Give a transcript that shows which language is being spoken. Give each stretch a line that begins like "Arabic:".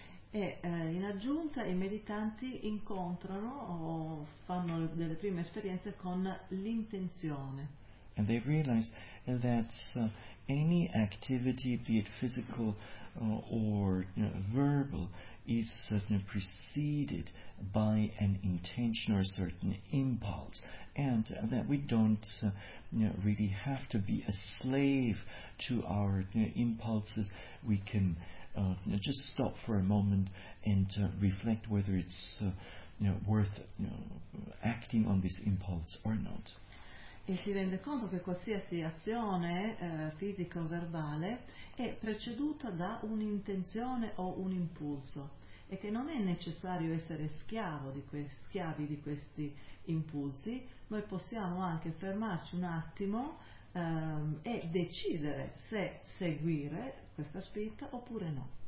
Italian: E in aggiunta i meditanti incontrano o fanno delle prime esperienze con l'intenzione.
English: And they realize that any activity, be it physical or verbal, is certainly preceded by an intention or a certain impulse, and that we don't really have to be a slave to our impulses. We can just stop for a moment and reflect whether it's worth acting on this impulse or not.
Italian: E si rende conto che qualsiasi azione fisica o verbale è preceduta da un'intenzione o un impulso, e che non è necessario essere schiavi di questi impulsi. Noi possiamo anche fermarci un attimo e decidere se seguire questa spinta oppure no.